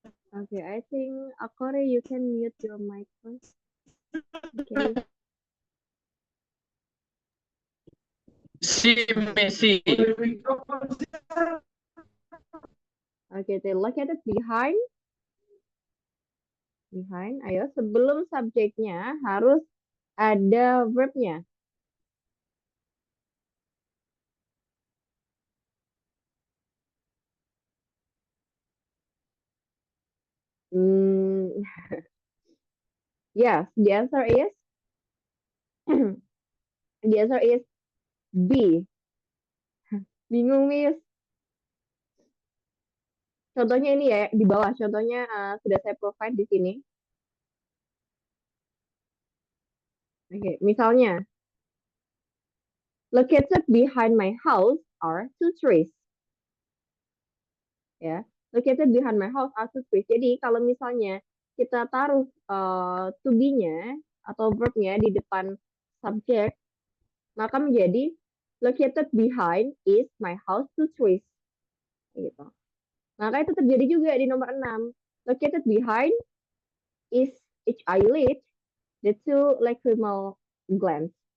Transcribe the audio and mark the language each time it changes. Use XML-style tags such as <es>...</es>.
<en>Okay, I think Akore, you can mute your mic first. Okay. C, Miss C. Okay, then look at it behind. Behind, ayo.</en> <id>Sebelum subjeknya harus ada verb-nya.</id> <en>Mm, yes, the answer is the answer is B.</en> <id>Bingung, Miss. Contohnya ini ya di bawah. Contohnya sudah saya provide di sini.</id> <en>Oke, misalnya located behind my house are two trees. Ya, located behind my house are two trees.</en> <id>Jadi kalau misalnya kita taruh to be-nya atau verb-nya di depan subjek, maka menjadi</id> <en>located behind is my house two trees.</en> <id>Gitu. Maka itu terjadi juga di nomor 6.</id> <en>Located behind is each eyelid, the two lacrimal glands.</en>